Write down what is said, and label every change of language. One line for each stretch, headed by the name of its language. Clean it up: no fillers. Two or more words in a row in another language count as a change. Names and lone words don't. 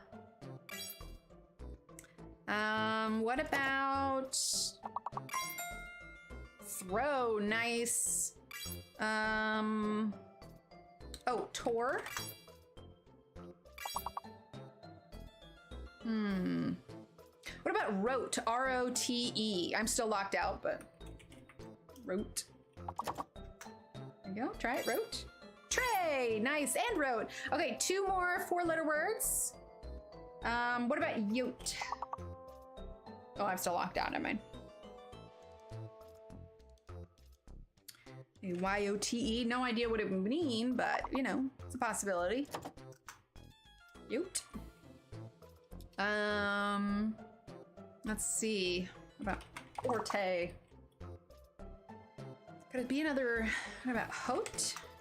English: What about throw? Nice. Oh, Tor. What about Rote? R-O-T-E. I'm still locked out, but Rote. There you go. Try it. Rote. Tray. Nice. And Rote. Okay, 2 more 4-letter words. What about Yote? Oh, I'm still locked out. Never mind. Y-O-T-E. No idea what it would mean, but you know, it's a possibility. Yote. Let's see. What about Orte? Could it be another? What about Hote?